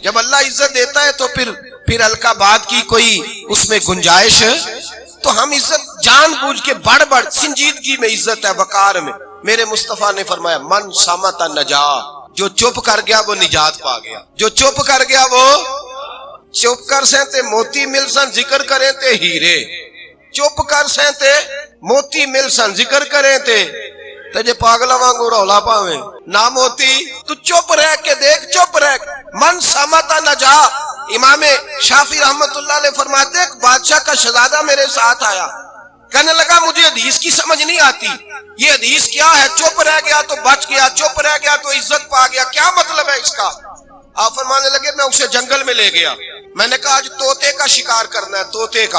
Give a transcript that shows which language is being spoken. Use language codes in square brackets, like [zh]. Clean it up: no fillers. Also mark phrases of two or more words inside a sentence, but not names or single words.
[ur] جب اللہ عزت دیتا ہے تو پھر القابات کی کوئی اس میں گنجائش، تو ہم عزت جان بوجھ کے بڑھ سنجیدگی میں عزت ہے، وقار میں۔ میرے مصطفیٰ نے فرمایا [ar] من صامت نجا، [ur] جو چپ کر گیا وہ نجات پا گیا، جو چپ کر گیا وہ [pa] چپ کر سہتے موتی مل سن ذکر کریں تے ہیرے، چپ کر سہتے موتی مل سن ذکر کریں تے جے پاگلا وانگو رولا پاویں نہ موتی، تو چپ رہ کے دیکھ، چپ رہ [ar] من سامتا نجا۔ [ur] امام شافعی رحمت اللہ علیہ فرماتے ایک بادشاہ کا شہزادہ میرے ساتھ آیا، کہنے لگا مجھے حدیث کی سمجھ نہیں آتی، یہ حدیث کیا ہے، چپ رہ گیا تو بچ گیا، چپ رہ گیا تو عزت پا گیا، کیا مطلب ہے اس کا؟ آپ فرمانے لگے میں اسے جنگل میں لے گیا، میں نے کہا آج طوطے کا شکار کرنا ہے، طوطے کا۔